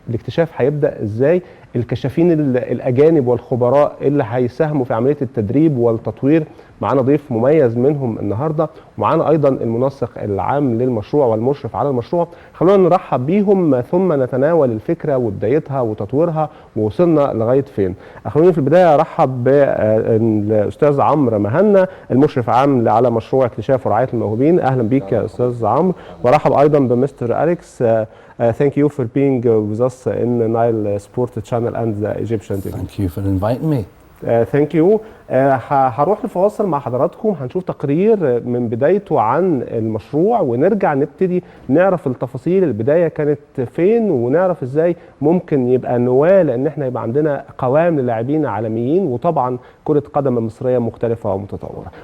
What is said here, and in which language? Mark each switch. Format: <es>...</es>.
<ar>الاكتشاف هيبدأ ازاي؟ الكشافين الأجانب والخبراء اللي هيساهموا في عملية التدريب والتطوير، معانا ضيف مميز منهم النهاردة، ومعانا أيضا المنسق العام للمشروع والمشرف على المشروع. خلونا نرحب بيهم ثم نتناول الفكرة وبدايتها وتطويرها ووصلنا لغاية فين. خلوني في البداية أرحب بالأستاذ عمرو مهنا، المشرف عام على مشروع اكتشاف ورعاية الموهوبين. أهلا بيك يا أستاذ عمرو. وأرحب أيضا بمستر أليكس.</ar> <en>Thank you for being with us in the Nile Sport channel and the Egyptian TV. Thank you for inviting me. Thank you.</en> <ar>هروح لفاصل مع حضراتكم، هنشوف تقرير من بدايته عن المشروع ونرجع نبتدي نعرف التفاصيل. البداية كانت فين ونعرف ازاي ممكن يبقى نواة لان احنا يبقى عندنا قوام للاعبين عالميين، وطبعا كرة قدم مصرية مختلفة ومتطورة.</ar>